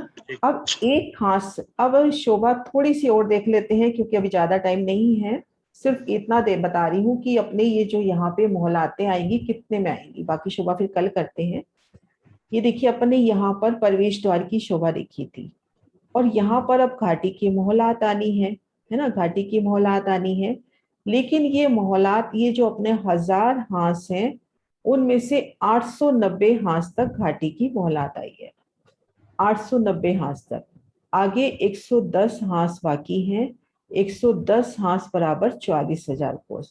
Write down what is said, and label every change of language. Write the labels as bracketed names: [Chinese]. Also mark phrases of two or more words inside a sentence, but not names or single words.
[Hindi] अब एक खास, अब शोभा थोड़ी सी और देख लेते हैं, क्योंकि अभी ज्यादा टाइम नहीं है, सिर्फ इतना बता रही हूँ कि अपने ये जो यहाँ पे मोहलाते आएंगी कितने में आएंगी, बाकी शोभा फिर कल करते हैं। ये देखिए अपने यहाँ पर प्रवेश द्वार की शोभा देखी थी, और यहाँ पर अब घाटी की मोहलात आनी है ना, घाटी की मोहलात आनी है। लेकिन ये मोहलात, ये जो अपने 1000 हांस हैं, उनमें से 890 हांस तक घाटी की मोहलात आई है, 890 हांस तक। आगे 110 हांस बाकी हैं, 110 हांस बराबर 44,000 कोस।